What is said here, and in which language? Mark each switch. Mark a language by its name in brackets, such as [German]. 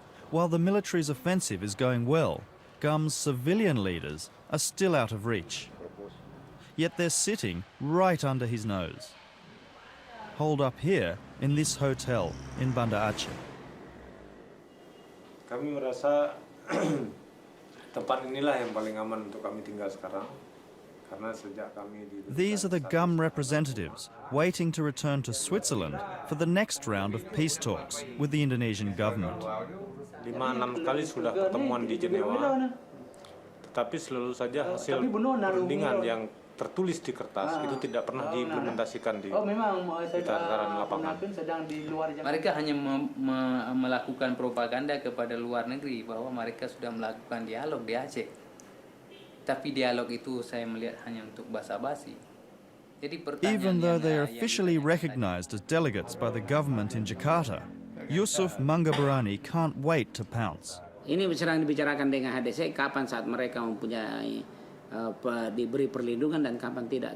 [English] While the military's offensive is going well, GUM's civilian leaders are still out of reach. Yet they're sitting right under his nose. Holed up here in this hotel in Banda Aceh. [Indonesian] Kami merasa tempat inilah yang paling aman untuk kami tinggal sekarang. Karena sejak kami di [English] These are the GUM representatives waiting to return to Switzerland for the next round of peace talks with the Indonesian government. [Indonesian] 5-6 kali sudah pertemuan di Jenewa, tetapi selalu saja hasil perundingan yang tertulis di kertas itu tidak pernah diimplementasikan di tataran lapangan. Mereka hanya melakukan propaganda kepada luar negeri bahwa mereka sudah melakukan dialog di Aceh. Tapi dialog itu saya melihat hanya untuk basa-basi. [English] Even though they are officially recognized as delegates by the government in Jakarta, Yusuf Mangaberani can't wait to pounce. [Indonesian] Ini sedang dibicarakan dengan HDC kapan saat mereka mempunyai diberi perlindungan dan kapan tidak.